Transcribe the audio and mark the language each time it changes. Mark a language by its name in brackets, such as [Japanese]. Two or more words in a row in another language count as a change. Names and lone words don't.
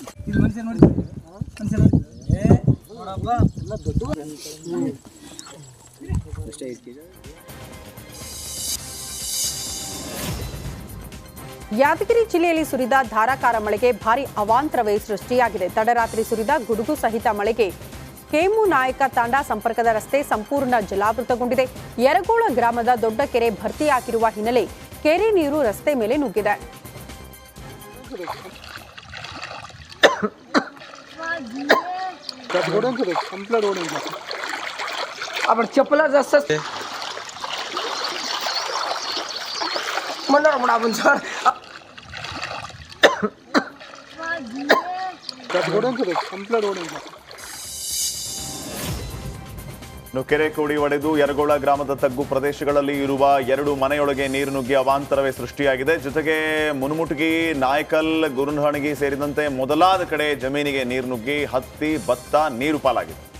[Kannada] ಯಾದಗಿರಿ ಜಿಲ್ಲೆಯಲ್ಲಿ ಸುರಿದ ಧಾರಾಕಾರ ಮಳೆಗೆ ಭಾರಿ ಅವಾಂತರವೇ ಸೃಷ್ಟಿಯಾಗಿದೆ. ತಡರಾತ್ರಿ ಸುರಿದ ಗುಡುಗು ಸಹಿತ ಮಳೆಗೆ ಕೇಮು ನಾಯಕ ತಾಂಡಾ ಸಂಪರ್ಕದ ರಸ್ತೆ ಸಂಪೂರ್ಣ ಜಲಾವೃತಗೊಂಡಿದೆ. ಯರಗೋಳ ಗ್ರಾಮದ ದೊಡ್ಡ ಕೆರೆ ಭರ್ತಿಯಾಗಿರುವ ಹಿನ್ನೆಲೆ ಕೆರೆ ನೀರು ರಸ್ತೆ ಮೇಲೆ ನುಗ್ಗಿದೆ. [Marathi] चपला जास्त म्हणणार म्हणा आपण सर [Kannada] ಕೆರೆ ಕೋಡಿ ಒಡೆದು ಯರಗೋಳ ಗ್ರಾಮದ ತಗ್ಗು ಪ್ರದೇಶಗಳಲ್ಲಿ ಇರುವ 2 ಮನೆಯೊಳಗೆ ನೀರು ನುಗ್ಗಿ ಅವಾಂತರವೇ ಸೃಷ್ಟಿಯಾಗಿದೆ. ಜೊತೆಗೆ ಮುನುಮುಟಗಿ, ನಾಯಕಲ್, ಗುರುನಹಣಗಿ ಸೇರಿದಂತೆ ಮೊದಲಾದ ಕಡೆ ಜಮೀನಿಗೆ ನೀರು ನುಗ್ಗಿ ಹತ್ತಿ, ಭತ್ತ ನೀರು ಪಾಲಾಗಿದೆ.